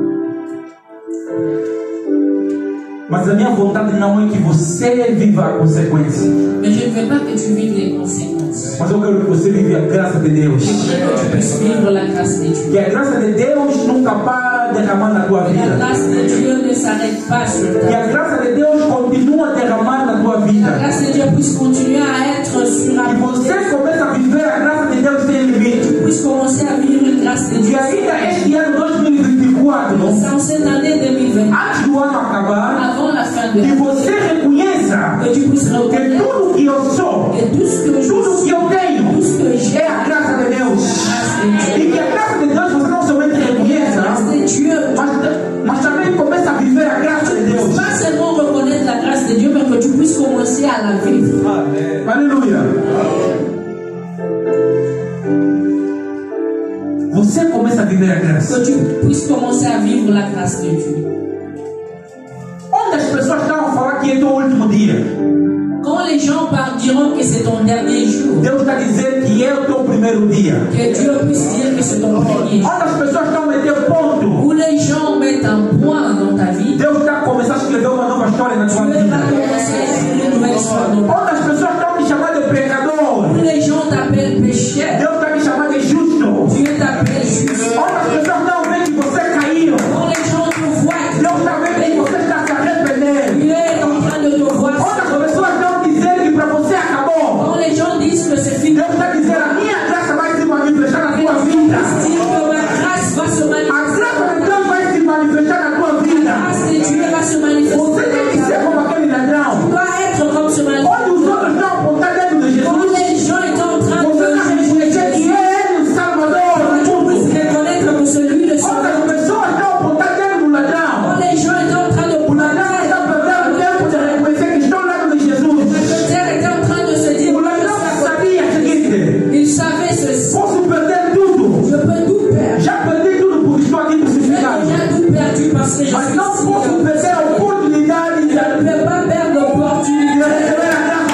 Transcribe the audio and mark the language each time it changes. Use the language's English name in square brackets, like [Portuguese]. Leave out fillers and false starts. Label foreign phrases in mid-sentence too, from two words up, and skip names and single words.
[Portuguese] Mas a minha vontade não é que você viva a consequência. [French] Mais je ne veux pas que tu vives les conséquences. [Portuguese] Mas eu quero que você vive a graça de Deus. [French] Je veux que tu puisses vivre la grâce de Dieu. [Portuguese] Que a graça de Deus nunca para derramar na tua [French] Et la [Portuguese] vida. [French] grâce de Dieu ne s'arrête pas sur [Portuguese] Que [French] ta [Portuguese] a [French] vie. [Portuguese] graça de Deus continua a derramar na tua [French] La [Portuguese] vida. [French] grâce de Dieu puisse continuer à être sur la [Portuguese] Que você começa a viver a graça de Deus sem limite. [French] puisse commencer à vivre une grâce de [Portuguese] Que [French] Dieu. [Portuguese] ainda este ano 2024, [French] Dans cette année 2020, [Portuguese] antes do ano acabar, [French] avant la fin de [Portuguese] que [French] l'année, [Portuguese] você reconheça [French] que tu puisses que reconnaître [Portuguese] tudo que eu sou, [French] que tout ce que je [Portuguese] tudo que [French] suis, [Portuguese] eu tenho, [French] tout ce que j'ai, [Portuguese] é a graça de Deus. [French] grâce de Dieu. [Portuguese] E que a graça de Deus você não somente [French] La [Portuguese] reconheça, [French] grâce de Dieu, [Portuguese] mas também começa a viver a graça de Deus. [French] pas seulement reconnaître la grâce de Dieu, mais que tu puisses commencer à la vivre. [Portuguese] Aleluia. Você começa a viver a graça. [French] Que tu puisses commencer à vivre la grâce de Dieu. [Portuguese] Onde as pessoas estão a falar que é teu último dia, [French] Quand les gens diront que c'est ton dernier jour, [Portuguese] Deus está a dizer que é o teu primeiro dia. [French] que Dieu puisse dire que c'est ton premier jour. [Portuguese] Onde as pessoas estão a meter ponto, [French] Où les gens mettent un point dans ta vie, [Portuguese] Deus está a começar a escrever uma nova história na tua [French] Dieu va [Portuguese] vida. [French] commencer à écrire une nouvelle histoire dans ta [Portuguese] Onde as pessoas estão a te chamar de pecador, [French] vie. Où les gens t'appellent pécheur, [Portuguese] Deus está a te chamar de justo. [French] Dieu t'appelle juste. [Portuguese] Onde as pessoas estão a ver que você caiu, [French] Quand les gens te voient, [Portuguese] Deus está a ver que você está a se arrepender. [French] Dieu est en train de te voir. [Portuguese] Onde as pessoas estão a dizer que para você acabou, [French] Quand les gens disent que c'est fini, [Portuguese] Deus está a dizer a minha graça vai se manifestar na tua vida. [French] dire que ma grâce va se [Portuguese] A [French] manifester. [Portuguese] graça de Deus vai se manifestar na tua [French] La [Portuguese] vida. [French] grâce de Dieu va se [Portuguese] Você [French] manifester. [Portuguese] tem que ser como aquele ladrão. [French] Tu dois être comme ce [Portuguese] Onde [French] manifeste. [Portuguese] os outros estão apontando dentro de [French] Quand [Portuguese] Jesus, [French] les gens étaient en train [Portuguese] você está a [French] de [Portuguese] reconhecer que Ele é o Salvador do [French] tu [Portuguese] mundo. [French] puisses reconnaître que celui de [Portuguese] Onde [French] son [Portuguese] as pessoas estão apontando dentro do ladrão, [French] Quand les gens étaient en train de [Portuguese] o ladrão está perdendo tempo de reconhecer que estão ao lado de Jesus. [French] Peter était en train de se dire [Portuguese] O ladrão sabia o seguinte: [French] il savait ceci. [Portuguese] posso perder tudo, [French] Je peux tout perdre. [Portuguese] já perdi tudo porque estou aqui [French] J'ai [Portuguese] crucificado, [French] déjà tout perdu parce que je [Portuguese] mas [French] suis [Portuguese] não posso [French] ici. [Portuguese] perder a oportunidade [French] Je ne peux pas perdre [Portuguese] de [French] l'opportunité [Portuguese] receber a